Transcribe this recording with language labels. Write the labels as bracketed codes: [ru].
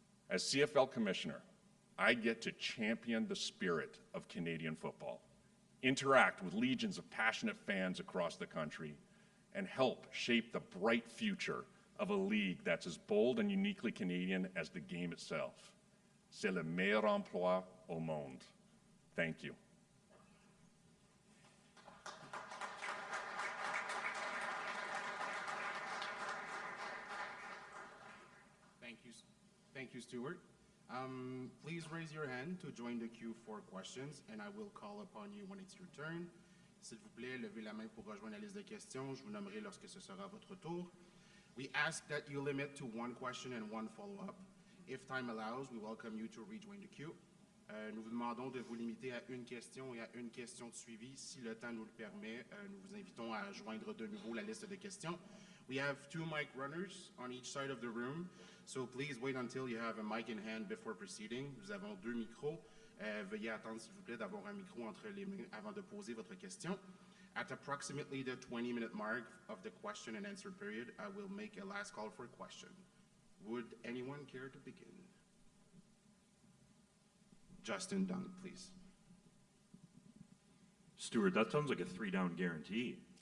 [en] As CFL Commissioner, I get to champion the spirit of Canadian football, interact with legions of passionate fans across the country, and help shape the bright future of a league that's as bold and uniquely Canadian as the game itself. [fr] C'est le meilleur emploi au monde. [en] Thank you. Thank you, Stewart. Please raise your hand to join the queue for questions, and I will call upon you when it's your turn. [fr] S'il vous plaît, levez la main pour rejoindre la liste de questions. Je vous nommerai lorsque ce sera votre tour. [en] We ask that you limit to one question and one follow-up. If time allows, we welcome you to rejoin the queue. [fr] Nous vous demandons de vous limiter à une question et à une question de suivi. Si le temps nous le permet, nous vous invitons à joindre de nouveau la liste de questions. [en] We have 2 mic runners on each side of the room, so please wait until you have a mic in hand before proceeding. [fr] Nous avons 2 micros. Veuillez attendre, s'il vous plaît, d'avoir un micro entre les mains avant de poser votre question. [en] At approximately the 20-minute mark of the question and answer period, I will make a last call for a question. Would anyone care to begin? Justin Dunn, please. Stewart, that sounds like a 3-down guarantee.